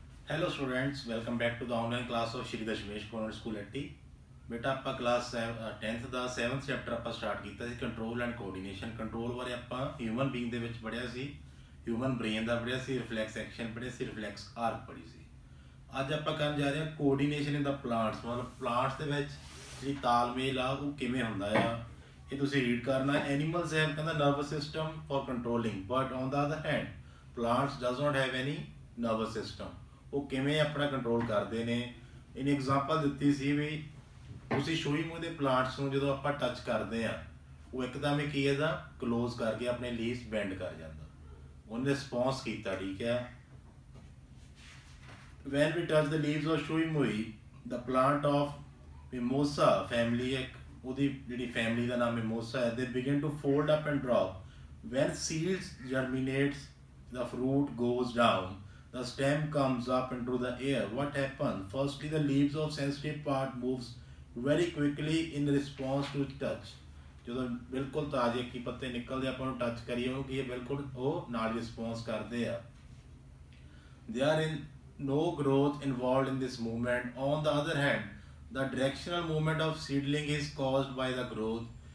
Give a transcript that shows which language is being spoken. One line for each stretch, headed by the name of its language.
English: Hello students, welcome back to the online class of Shri Dashmesh convent school at.
Punjabi: बेटा ਆਪਾਂ class 10th ਦਾ 7th chapter ਆਪਾਂ start ਕੀਤਾ ਸੀ control and coordination. Control ਬਾਰੇ ਆਪਾਂ human being ਦੇ ਵਿੱਚ ਪੜ੍ਹਿਆ ਸੀ, ਹਿਊਮਨ ਬ੍ਰੇਨ ਦਾ ਪੜ੍ਹਿਆ ਸੀ, ਰਿਫਲੈਕਸ ਐਕਸ਼ਨ ਪੜ੍ਹਿਆ ਸੀ, ਰਿਫਲੈਕਸ ਆਰਕ ਪੜ੍ਹੀ ਸੀ। ਅੱਜ ਆਪਾਂ ਕਰਨ ਜਾ ਰਹੇ ਹਾਂ
English: coordination in the plants,
Punjabi: ਮਤਲਬ ਪਲਾਂਟਸ ਦੇ ਵਿੱਚ ਜਿਹੜੀ ਤਾਲਮੇਲ ਆ ਉਹ ਕਿਵੇਂ ਹੁੰਦਾ ਆ। ਇਹ ਤੁਸੀਂ ਰੀਡ ਕਰਨਾ।
English: Animals have ਕਹਿੰਦਾ nervous system for controlling, but on the other hand plants does not have any nervous system.
Punjabi: ਉਹ ਕਿਵੇਂ ਆਪਣਾ ਕੰਟਰੋਲ ਕਰਦੇ ਨੇ। ਇਹਨੇ ਐਗਜ਼ਾਮਪਲ ਦਿੱਤੀ ਸੀ ਵੀ ਤੁਸੀਂ ਸੂਈ ਮੂੰਹ ਦੇ ਪਲਾਂਟਸ ਨੂੰ ਜਦੋਂ ਆਪਾਂ ਟੱਚ ਕਰਦੇ ਆ ਉਹ ਇੱਕਦਮ ਹੀ ਕੀ ਇਹਦਾ ਕਲੋਜ਼ ਕਰਕੇ ਆਪਣੇ ਲੀਵਸ ਬੈਂਡ ਕਰ ਜਾਂਦਾ। ਉਹਨੇ ਰਿਸਪੌਂਸ ਕੀਤਾ, ਠੀਕ ਹੈ।
English: when we touch the leaves of shui mui, the plant of mimosa family,
Punjabi: ਇੱਕ ਉਹਦੀ ਜਿਹੜੀ ਫੈਮਿਲੀ ਦਾ ਨਾਮ mimosa ਹੈ,
English: they begin to fold up and drop. When seeds germinates, the fruit goes down, the stem comes up into the air. What happens? Firstly, the leaves of sensitive part moves very quickly in response to touch.
Punjabi: ਜਦੋਂ ਬਿਲਕੁਲ ਤਾਜ਼ੇ ਕੀ ਪੱਤੇ ਨਿਕਲਦੇ ਆਪਾਂ ਨੂੰ touch ਕਰੀਏ ਉਹ ਕੀ ਹੈ, ਬਿਲਕੁਲ ਉਹ ਨਾਲ ਰਿਸਪੌਂਸ ਕਰਦੇ ਆ।
English: They are in no growth involved in this movement. On the other hand, the directional movement of seedling is caused by the growth.